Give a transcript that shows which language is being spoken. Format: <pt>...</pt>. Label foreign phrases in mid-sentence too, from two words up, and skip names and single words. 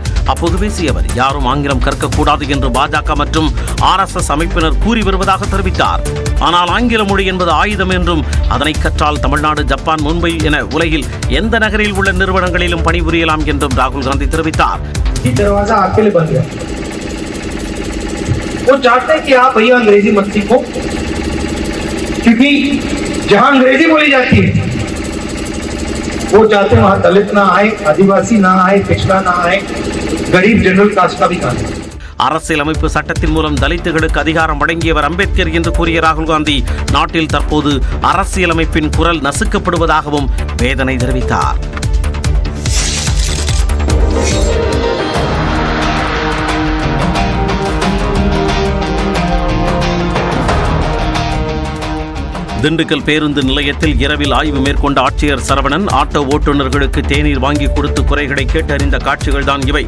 <ta>அப்போது பேசிய அவர், யாரும் ஆங்கிலம் கற்கக்கூடாது என்று பாஜக மற்றும் RSS அமைப்பினர் கூறி வருவதாக தெரிவித்தார். ஆனால் ஆங்கில மொழி என்பது ஆயுதம் என்றும், அதனை கற்றால் தமிழ்நாடு, ஜப்பான், மும்பை என உலகில் எந்த நகரில் உள்ள நிறுவனங்களிலும் பணிபுரியலாம் என்றும் ராகுல் காந்தி தெரிவித்தார்.</ta> <hi>वो चाहते हैं कि आप भैया अंग्रेजी मत सीखो, क्योंकि जहां अंग्रेजी बोली जाती है वो चाहते हैं वहां दलित ना आए, आदिवासी ना आए, पिछड़ा ना आए, गरीब</hi> <en>general caste</en> <hi>का भी काम है.</hi> <ta>அரசியலமைப்பு சட்டத்தின் மூலம் தலித்துகளுக்கு அதிகாரம் வழங்கியவர் அம்பேத்கர் என்று கூறிய ராகுல் காந்தி, நாட்டில் தற்போது அரசியலமைப்பின் குரல் நசுக்கப்படுவதாகவும் வேதனை தெரிவித்தார். திண்டுக்கல் பேருந்து நிலையத்தில் இரவில் ஆய்வு மேற்கொண்ட ஆட்சியர் சரவணன், ஆட்டோ ஓட்டுநர்களுக்கு தேநீர் வாங்கி கொடுத்து குறைகளை கேட்டறிந்த காட்சிகள்தான் இவை.</ta>